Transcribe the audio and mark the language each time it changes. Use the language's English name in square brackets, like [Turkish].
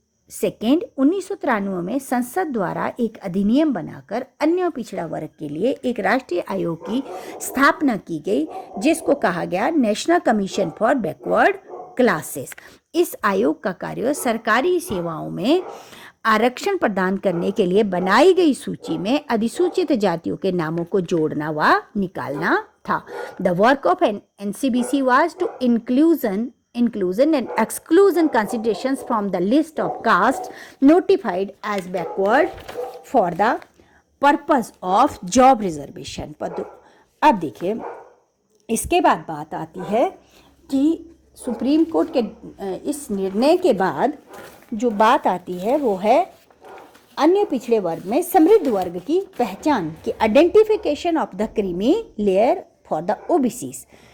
[Hindi] Second, 1993 में संसद द्वारा एक अधिनियम बनाकर अन्य पिछड़ा वर्ग के लिए एक राष्ट्रीय आयोग की स्थापना की गई, जिसको कहा गया national commission for backward classes. इस आयोग का कार्य सरकारी सेवाओं में आरक्षण प्रदान करने के लिए बनाई गई सूची में अधिसूचित जातियों के नामों को जोड़ना व निकालना था। [English] The work of NCBC was to inclusion and exclusion considerations from the list of castes notified as backward for the purpose of job reservation। [Hindi] अब देखिए, इसके बाद बात आती है कि सुप्रीम कोर्ट के इस निर्णय के बाद जो बात आती है वो है अन्य पिछड़े वर्ग में समृद्ध वर्ग की पहचान की [English] Identification of the creamy layer for the OBCs।